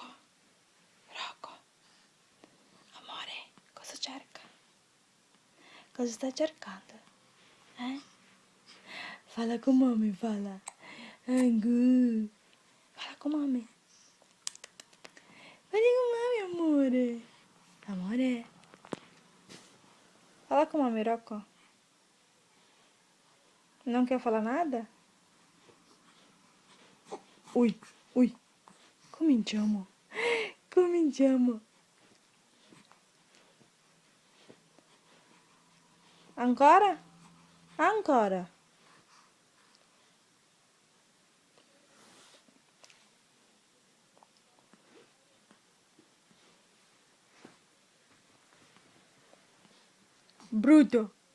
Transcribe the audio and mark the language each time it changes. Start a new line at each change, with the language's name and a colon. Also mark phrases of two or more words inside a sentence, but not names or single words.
Italian: Rocco? Amore, cosa cerca? Cosa stai cercando? Falla con mami, falla. Good. Falla con mami. Falla con mami, amore. Amore.
Portuguese: Fala com mami, Rocco. Não quer falar nada? Ui, ui.
Italian: Cominciamo. Cominciamo. Ancora? Ancora. Bruto.